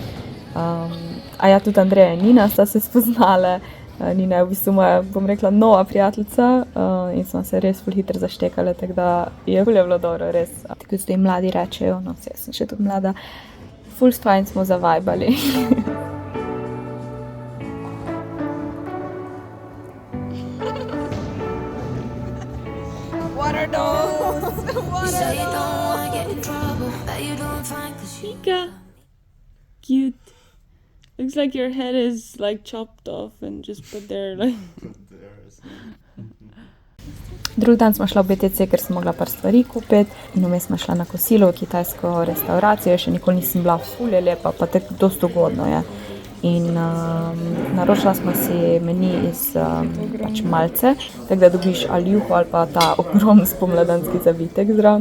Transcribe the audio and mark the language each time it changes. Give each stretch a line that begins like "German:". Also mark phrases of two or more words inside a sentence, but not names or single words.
Slovenian: A ja, tudi Andreja in Nina sta se spoznale. Nina je v bistvu moja, bom rekla, nova prijateljica in smo se res ful hitro zaštekale, tako da je bilo dobro, res. Tako zdaj mladi rečejo, no, jaz sem še tudi mlada, ful fajn smo zavajbali.
English: What are those? Mika, cute. Looks like your head is like chopped off and just put there like.
Slovenian: Drugi dan smo šla v BTC, ker sem mogla par stvari kupiti in vmes smo šla na kosilo v kitajsko restauracijo, še nikoli nisem bila, ful je lepa, pa tako dosti ugodno je. In naročila smo si meni iz pač malce, tako da dobiš ali juho ali pa ta ogromen spomladanski zavitek zraven.